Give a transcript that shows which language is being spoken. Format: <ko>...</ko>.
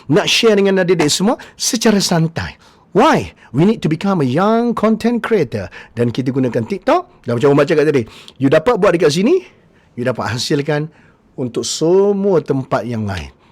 <ms>Nak share dengan adik-adik semua secara santai.</ms> <en>Why? We need to become a young content creator.</en> <ms>Dan kita gunakan TikTok. Dan macam Abang Bak cakap tadi, you dapat buat dekat sini, you dapat hasilkan untuk semua tempat yang lain.</ms>